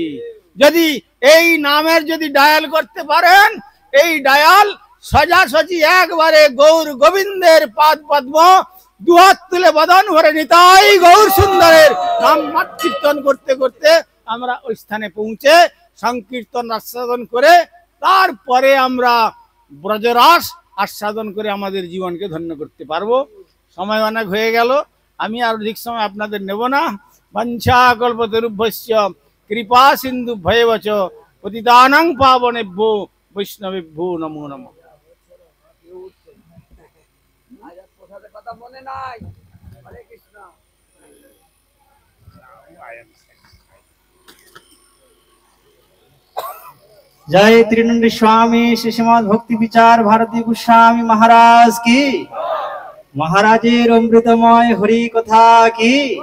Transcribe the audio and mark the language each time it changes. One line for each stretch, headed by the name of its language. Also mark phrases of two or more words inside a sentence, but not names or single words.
Bangla: যদি এই নামের যদি ডায়াল করতে পারেন, এই ডায়াল সোজাসুজি একবারে গৌর গোবিন্দের পাদ পদ্ম দুহাত তুলে বদন ভরে নিতাই গৌর সুন্দরের নাম কীর্তন করতে করতে আমরা ওই স্থানে পৌঁছে সংকীর্তন আস্বাদন করে তারপরে আমরা ব্রজরাস আস্বাদন করে আমাদের জীবনকে ধন্য করতে পারবো। সময় অনেক হয়ে গেল, আমি আর অধিক সময় আপনাদের নেব না।
Sanskrit: বাঞ্ছা কল্পতরুভ্যশ্চ কৃপা সিন্ধু ভয়বচ পতিতানাং পাবনেভ্যো বৈষ্ণবেভ্যো নমো নমঃ।
Bangla: কথা মনে নাই। হরে কৃষ্ণ।
Hindi: जय त्रिनंदी स्वामी श्री श्रीमद् भक्ति विचार भारती गोस्वामी महाराज की,
Bangla: মহারাজের অমৃতময় হরি কথা
Hindi: की।